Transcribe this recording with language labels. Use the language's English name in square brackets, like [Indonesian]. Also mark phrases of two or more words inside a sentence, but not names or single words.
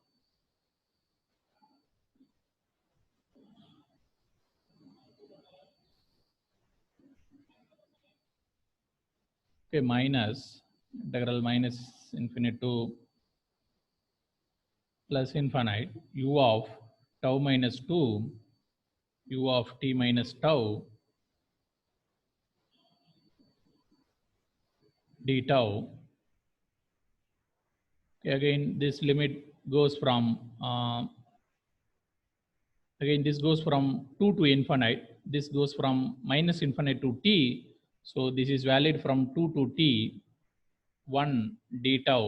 [English] Okay, minus integral minus infinite to plus infinite u of tau minus 2 u of t minus tau d tau. Okay, again, this limit goes from again, this goes from 2 to infinite. This goes from minus infinite to t. So this is valid from 2 to t. 1 d tau.